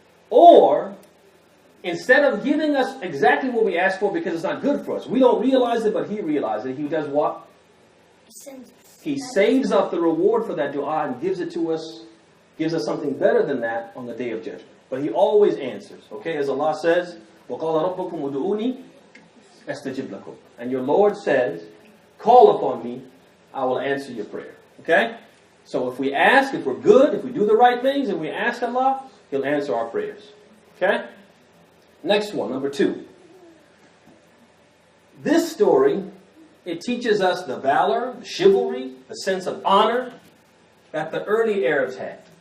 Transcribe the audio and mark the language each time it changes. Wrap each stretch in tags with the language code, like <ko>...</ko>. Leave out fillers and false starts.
<en>Or instead of giving us exactly what we asked for because it's not good for us, we don't realize it, but He realizes it. He does what? He saves up the reward for that dua and gives it to us, gives us something better than that on the day of judgment. But He always answers.</en> <ar>Okay, as Allah says, وَقَالَ رَبُّكُمْ وَدُعُونِي أَسْتَجِبْ لَكُمْ.</ar> <en>And your Lord says, call upon me, I will answer your prayer. Okay? So if we ask, if we're good, if we do the right things, and we ask Allah, He'll answer our prayers. Okay? Next one, number 2. This story, it teaches us the valor, the chivalry, the sense of honor that the early Arabs had.</en>